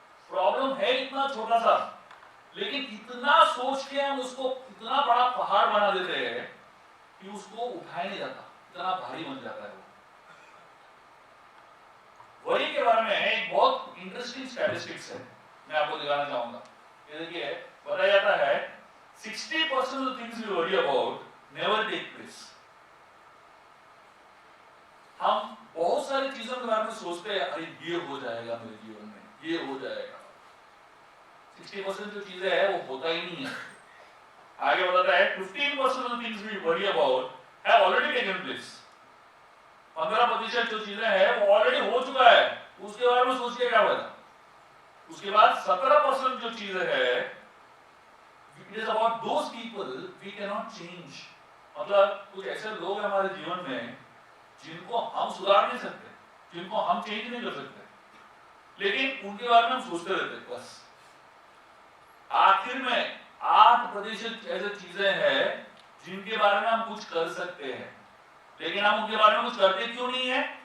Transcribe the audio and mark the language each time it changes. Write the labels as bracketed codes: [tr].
[hi] Problem है इतना छोटा सा, लेकिन इतना सोच के हम उसको इतना बड़ा पहाड़ बना देते हैं कि उसको उठाया नहीं जाता, इतना भारी बन जाता है वो। वही के बारे में एक बहुत इंटरेस्टिंग स्टैटिस्टिक्स है, मैं आपको दिखाना चाहूंगा। ये देखिए, बताया जाता है [en] 60% of the things we worry about never take place। [hi] हम बहुत सारी चीजों के बारे में सोचते हैं, अरे ये हो जाएगा मेरे जीवन में, ये हो जाएगा। 60% जो चीजें है वो होता ही नहीं है। आगे बताता है [en] 15% of the things we worry about have already taken place। [hi] 15% जो चीजें हैं वो ऑलरेडी हो चुका है, उसके बारे में सोच के क्या फायदा। उसके बाद 17% जो चीजें है [en] it is about those people we cannot change। [hi] मतलब कुछ ऐसे लोग हैं हमारे जीवन में जिनको हम सुधार नहीं सकते, जिनको हम चेंज नहीं कर सकते, लेकिन उनके बारे में हम सोचते रहते हैं बस। आखिर में 8% ऐसे चीजें हैं जिनके बारे में हम कुछ कर सकते हैं, लेकिन हम उनके बारे में कुछ करते क्यों नहीं है?